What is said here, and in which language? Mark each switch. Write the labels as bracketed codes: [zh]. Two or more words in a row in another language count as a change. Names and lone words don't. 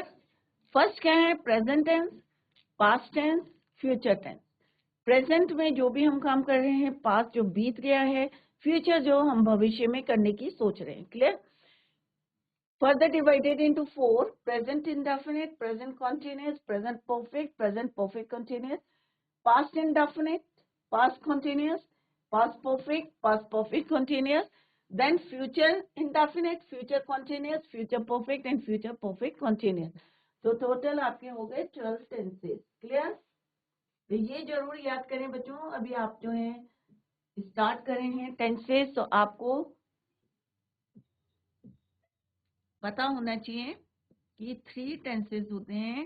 [en] फर्स्ट [hi] क्या है, [en] present tense, past tense, future tense. [hi] प्रेजेंट में जो भी हम काम कर रहे हैं, पास्ट जो बीत गया है, फ्यूचर जो हम भविष्य में करने की सोच रहे हैं। [en] Clear. Further divided into 4, present indefinite, present continuous, present perfect, present perfect continuous, past indefinite, past continuous, past perfect, past perfect continuous, then future indefinite, future continuous, future perfect and future perfect continuous. [hi] तो टोटल आपके हो गए 12 टेंसेस। क्लियर। तो ये जरूर याद करें बच्चों, अभी आप जो है स्टार्ट कर रहे हैं टेंसेस, तो आपको पता होना चाहिए कि 3 टेंसेस होते हैं।